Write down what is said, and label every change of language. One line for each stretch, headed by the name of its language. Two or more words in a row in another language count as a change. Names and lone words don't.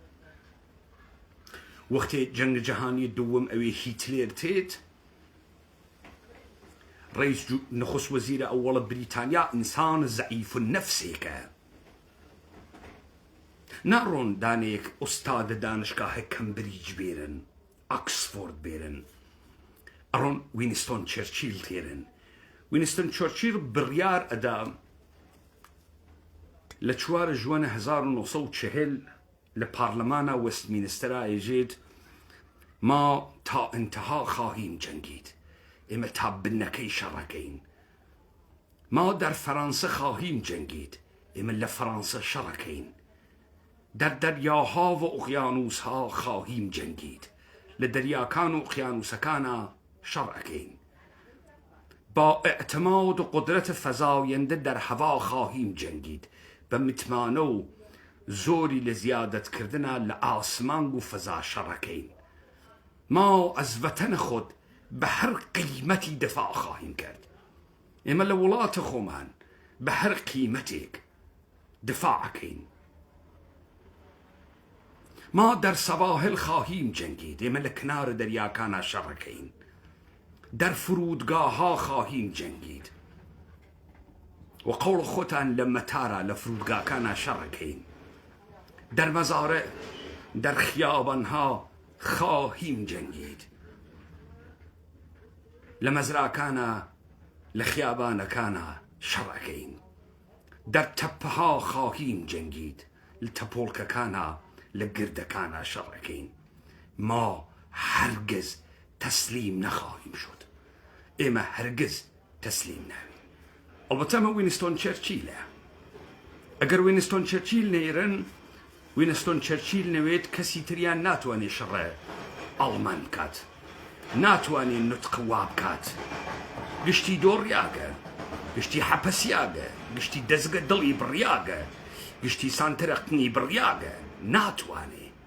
Central Kurdish: وەختێ جەنگە جەهانی دووەم ئەوێ هیتلێر تێت ڕئیس نخست وەزیرە ئەوڵە بریتانیا ئینسان زەعیف النەفسێکە ناڕۆن دانێک ئوستادە دانشگاهە کەمبریج بێرن ئاکسفۆرد بێرن ئەڕۆن وینستۆن چەرچیل تێرن وینستۆن چەرچیل بڕیار ئەدا لە 4 ژوانە 1940 لە پارلەمانە وەستمینستەرا ئێژێت
Persian: ما تا انتها خواهیم جنگید
Central Kurdish: ئێمە تا بنەکەی شەڕەکەین ما
Persian: در فەرانسە خواهیم جنگید
Central Kurdish: ئێمە لە فەرانسە شەڕەکەین
Persian: در دەریاها و ئوقیانوسها خواهیم جنگید
Central Kurdish: لە دەریاکان و ئوقیانوسەکانە شەڕەکەین
Persian: با اعتماد و قدرت فزاینده در هوا خواهیم جنگید
Central Kurdish: بە متمانە و زۆری لە زیادەتکردنە لە ئاسمان و فەزا شەڕەکەین
Persian: ما از وەتەنە خۆت بە هەر قیمەتی دفاع خواهیم کرد
Central Kurdish: ئێمە لە وڵاتە خۆمان بە هەر قیمەتێک دفاعەکەین
Persian: ما در سواحل خواهیم جنگید
Central Kurdish: ئێمە لە کنارە دەریاکانە شەڕەکەین
Persian: در فرودگاه ها خواهیم جنگید
Central Kurdish: و قول خۆتان لە مەتارە لە فرودگاکانە شەڕەکەین
Persian: در مزارع در خیابانها خواهیم جنگید
Central Kurdish: لە مەزراکانە لە خیابانەکانە شەڕەکەین
Persian: در تەپەها خواهیم جنگید
Central Kurdish: لە تەپۆڵکەکانە لە گردەکانە شەڕەکەین
Persian: ما هەرگز تەسلیم نەخواهیم شد
Central Kurdish: ئێمە هەرگز تەسلیم ناوین ئەڵبەتە ئەمە وینستۆن چەرچیلە ئەگەر وینستۆن چەرچیل نێرن وینستۆن چەرچیل نەوێت کەسی تریان ناتوانێ شەڕە ئەڵمان بکات ناتوانێ نوتق وا بکات گشتی دۆڕیاگە گشتی حەپەسیاگە گشتی دەزگە دڵی بڕیاگە گشتی سانترەقنی بڕیاگە ناتوانێ